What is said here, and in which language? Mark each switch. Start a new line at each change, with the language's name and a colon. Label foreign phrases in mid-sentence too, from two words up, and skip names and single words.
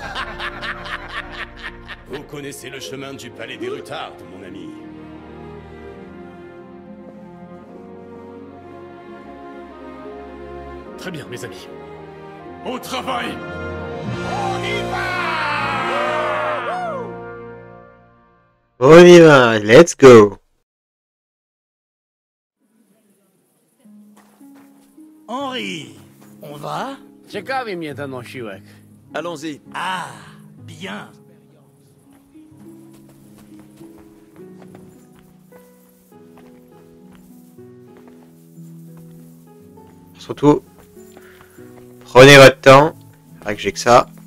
French: Vous connaissez le chemin du palais des Rutardes, mon ami. Très bien, mes amis. Au travail! On y va,
English: let's go.
French: Henri, on va?
Polish: Ciekawi mnie ten osiłek.
French: Allons-y. Ah, bien. Surtout, prenez votre temps. Faudrait que j'ai que ça.